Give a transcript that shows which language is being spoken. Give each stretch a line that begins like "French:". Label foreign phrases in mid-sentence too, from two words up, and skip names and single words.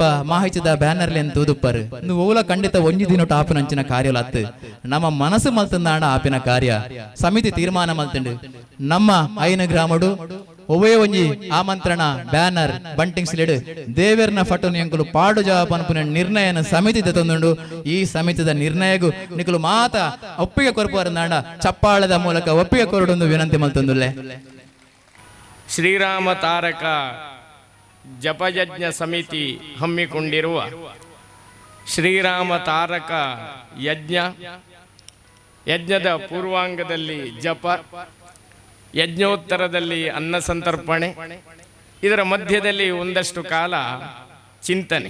Tulu: ಮಾಹಿತಿದ ಬ್ಯಾನರ್ಲಿ ಅಂತ ತೂದುಪ್ಪರು ನೀವು ಓಲ ಖಂಡಿತ ಒಂಜಿ ದಿನ ಆಪಿನಂಚಿನ ಕಾರ್ಯಲತ್ತು ನಮ್ಮ ಮನಸ್ಸು ಮಲ್ತಂದಾಂಡ ಆಪಿನ ಕಾರ್ಯ ಸಮಿತಿ ತೀರ್ಮಾನ ಮಲ್ತಂಡು ನಮ್ಮ ಐನ ಗ್ರಾಮಡು ಒವೇ ಒಂಜಿ ಆಮಂತ್ರಣ ಬ್ಯಾನರ್ ಬಂಟಿಂಗ್ ಸ್ಲೇಡ್ ದೇವೇರ್ನ ಫಟೋನ್ ಎಂಕುಲು ಪಾಡು ಜವಾಬ್ ಅನ್ಪುನ ನಿರ್ಣಯನ ಸಮಿತಿ ತಂದುಂಡು ಈ ಸಮಿತಿದ ನಿರ್ಣಯಗೂ ನಿಕುಲು ಮಾತ ಒಪ್ಪಿಗೆ ಕೊರಪುವರಂದಾಂಡ ಚಪ್ಪಾಳದ ಮೂಲಕ ಒಪ್ಪಿಗೆ ಕೊರಡೊಂದು ವಿನಂತಿ ಮಲ್ತಂದುಲ್ಲೆ.
Kannada: ಶ್ರೀರಾಮ ತಾರಕ ಜಪಯಜ್ಞ ಸಮಿತಿ ಹಮ್ಮಿಕೊಂಡಿರುವ ಶ್ರೀರಾಮ ತಾರಕ ಯಜ್ಞದ ಪೂರ್ವಾಂಗದಲ್ಲಿ ಜಪ, ಯಜ್ಞೋತ್ತರದಲ್ಲಿ ಅನ್ನ ಸಂತರ್ಪಣೆ, ಇದರ ಮಧ್ಯದಲ್ಲಿ ಒಂದಷ್ಟು ಕಾಲ ಚಿಂತನೆ.